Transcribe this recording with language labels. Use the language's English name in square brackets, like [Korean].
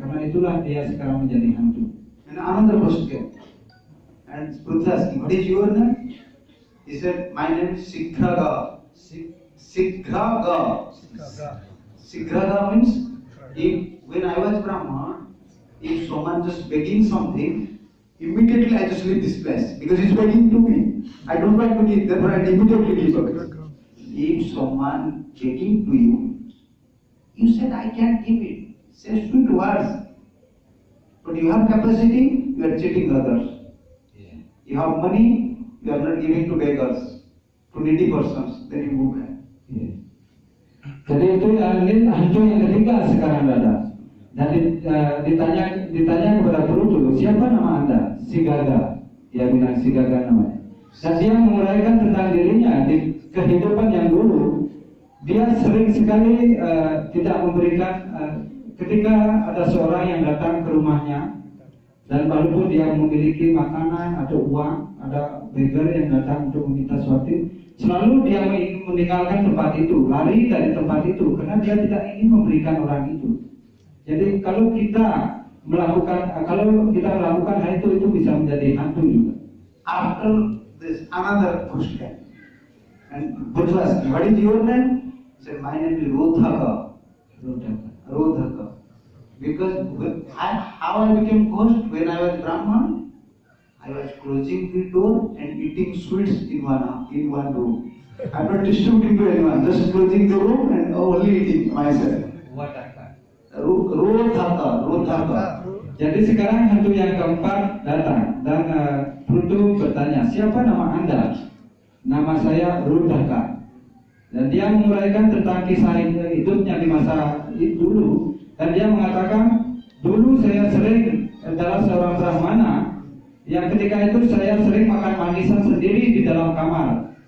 [Indonesian] Karena itulah dia sekarang menjadi hantu. [English] And another question. And Prutu asking, what is your name? He said, my name is Sikraga. Sikraga. Sikraga means when I was Brahman, if someone just begging something, immediately I just leave this place because he's begging to me. I don't like to give, therefore I immediately give up. If someone begging to you, you said I can't give it. Say sweet words. But you have capacity, you you are cheating others. You have money, you are not giving to beggars, to needy persons, then you move back. [Indonesian] Jadi itu hantu yang ketiga sekarang ada. Dan ditanya kepada Pluto, siapa nama Anda? Si Gaga. Dia bilang si Gaga namanya. Dan dia menguraikan tentang dirinya di kehidupan yang dulu. Dia sering sekali tidak memberikan ketika ada seorang yang datang ke rumahnya, dan walaupun dia memiliki makanan atau uang, ada beggar yang datang untuk meminta sesuatu, selalu dia meninggalkan tempat itu, lari dari tempat itu, karena dia tidak ingin memberikan orang itu. Jadi kalau kita melakukan hal itu bisa menjadi hantu juga. [English] After this, another question. And Buddha asked, what is your name? He said, my name is Rodhaka. Rodhaka. Because how I became ghost when I was Brahman, I was closing the door and eating sweets in one room. I'm not distributing to anyone, just closing the room and only eating myself. Rodhaka. [Indonesian] Jadi sekarang hantu yang keempat datang dan Pluto bertanya, siapa nama Anda? Nama saya Rodhaka. Dan dia menguraikan tentang kisah hidupnya di masa dulu. Dan dia mengatakan, dulu saya sering adalah seorang Brahmana yang ketika itu saya sering makan manisan sendiri di dalam kamar.